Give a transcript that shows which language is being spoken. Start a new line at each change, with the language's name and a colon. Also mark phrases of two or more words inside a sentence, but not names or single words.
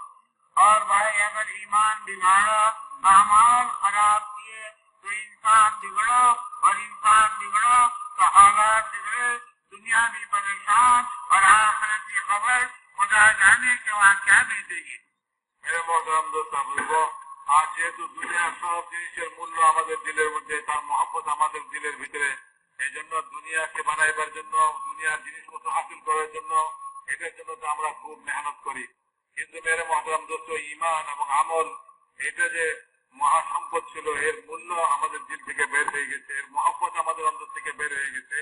Urdu: اور بھائی اگر ایمان بگاڑا, اعمال خراب کیے تو انسان بگڑا, اور انسان بگڑا تو حالات بگڑے, دنیا بھی پریشان اور آخرت کی خبر خدا جانے کے وہاں کیا بیتے گی. میرے محترم دوست
Bangla: বলবো, আজ যেহেতু দুনিয়ার সব জিনিসের মূল্য আমাদের দিলের মধ্যে, তার মহব্বত আমাদের দিলের ভিতরে, এই জন্য দুনিয়াকে বানাইবার জন্য, দুনিয়ার জিনিসপত্র হাসিল করার জন্য, এটার জন্য তো আমরা খুব মেহনত করি. কিন্তু
Urdu: میرے محترم دوست,
Bangla: ইমান এবং আমল এটা যে মহাসম্পদ ছিল, এর মূল্য আমাদের দিল থেকে বের হয়ে গেছে, এর মহব্বত আমাদের অন্তর থেকে বের হয়ে গেছে.